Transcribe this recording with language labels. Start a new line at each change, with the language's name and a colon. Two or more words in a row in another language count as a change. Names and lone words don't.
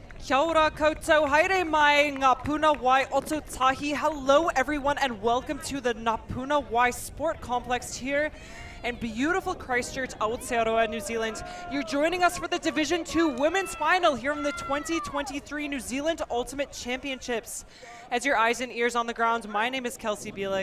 Māori: Kia ora koutou, haere mai ngā Puna Wai Oto Tahi.
English: Hello everyone and welcome to the Puna Wai Sport Complex here in beautiful Christchurch, Aotearoa, New Zealand. You're joining us for the Division 2 Women's Final here in the 2023 New Zealand Ultimate Championships. As your eyes and ears on the ground, my name is Kelsey Bielik.